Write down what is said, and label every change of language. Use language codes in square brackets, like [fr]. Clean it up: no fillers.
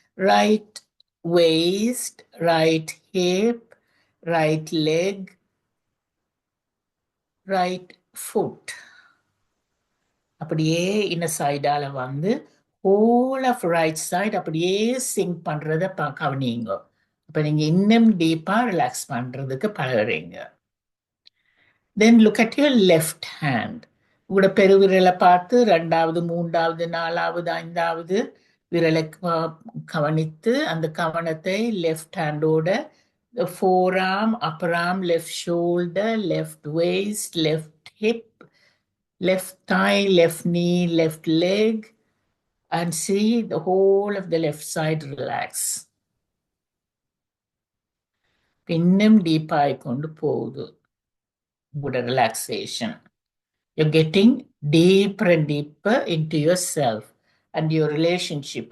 [en] Right waist, right hip, right leg, right foot. [ta] அப்படியே இன்ன சைடால வந்து [en] whole of right side [ta] அப்படியே சிங்க் பண்றத கவனிங்க. அப்ப நீங்க இன்னும் டீப்பா ரிலாக்ஸ் பண்றதுக்கு பழகுறீங்க. [en] Then look at your left hand. [ta] உங்களோட பெருவிரலை பார்த்து ரெண்டாவது, மூன்றாவது, நாலாவது, ஐந்தாவது விரலை கவனித்து அந்த கவனத்தை [en] Left ஹேண்டோட forearm, upper arm, left shoulder, left waist, left hip, left thigh, left knee, left leg, and see the whole of the left side relax. [ta] இன்னும் டீப்பாய் கொண்டு போகுது உங்களோட relaxation. [en] You're getting deeper and deeper into yourself and your relationship.